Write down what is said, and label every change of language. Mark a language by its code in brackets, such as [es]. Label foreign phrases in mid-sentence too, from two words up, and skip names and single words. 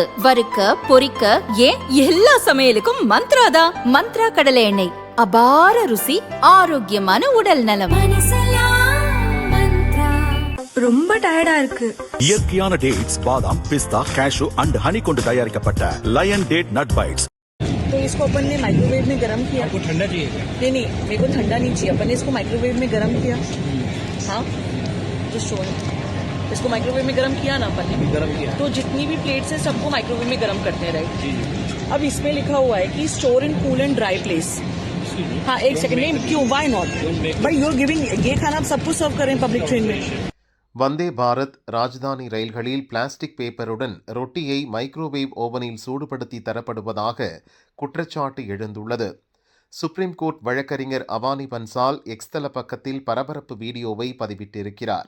[ta] வறுக்க பொரிக்க ஏன் எல்லா சமையலுக்கும் மந்த்ரா தான். மந்த்ரா கடலை எண்ணெய், அபார ருசி, ஆரோக்கியமான உடல் நலம். ரொம்ப டயர்டா இருக்கு. இயற்கையான டேட்ஸ், பாதாம், பிஸ்தா, [en] cashew and honey [ta] கொண்டு தயாரிக்கப்பட்ட லயன் டேட் நட் बाइट्स। [hi] तो इसको अपन ने माइक्रोवेव में गर्म किया। आपको ठंडा चाहिए क्या? नहीं, मेरे को ठंडा नहीं चाहिए। अपन ने इसको माइक्रोवेव में गर्म किया। हाँ, जो शो है इसको माइक्रोवेव में गर्म किया ना अपन ने, गर्म किया। तो जितनी भी प्लेट्स है सबको माइक्रोवेव में गर्म करते हैं, राइट? जी। अब इसमें लिखा हुआ है कि [en] store in cool and dry place. [hi] हाँ, एक सेकंड, नहीं क्यों, [en] why not [hi] भाई, [en] you are giving [hi] ये खाना आप सबको सर्व करें [en] public train [hi] में। [ta] வந்தே பாரத் ராஜதானி ரயில்களில் பிளாஸ்டிக் பேப்பருடன் ரொட்டியை மைக்ரோவேவ் ஓவனில் சூடுபடுத்தி தரப்படுவதாக குற்றச்சாட்டு எழுந்துள்ளது. சுப்ரீம் கோர்ட் வழக்கறிஞர் அவானி பன்சால் எக்ஸ் தள பக்கத்தில் பரபரப்பு வீடியோவை பதிவிட்டிருக்கிறார்.